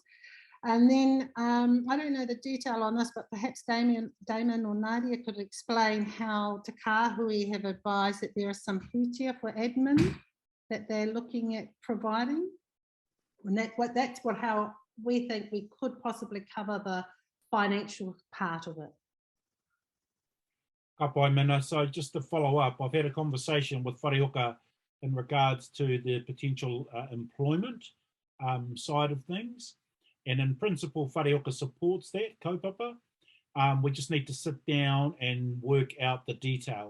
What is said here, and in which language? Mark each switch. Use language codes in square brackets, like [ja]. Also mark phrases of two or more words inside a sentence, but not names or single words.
[en] And then I don't know the detail on this, but perhaps Damon or Nadia could explain how Te Kāhui have advised that there are some pūtea for admin that they're looking at providing. And that's how we think we could possibly cover the financial part of it. [mi] Ka pai mena. [en] So just to follow up, I've had a conversation with Wharehoka in regards to the potential employment side of things. And in principle, Wharehoka supports that, kaupapa. We just need to sit down and work out the detail.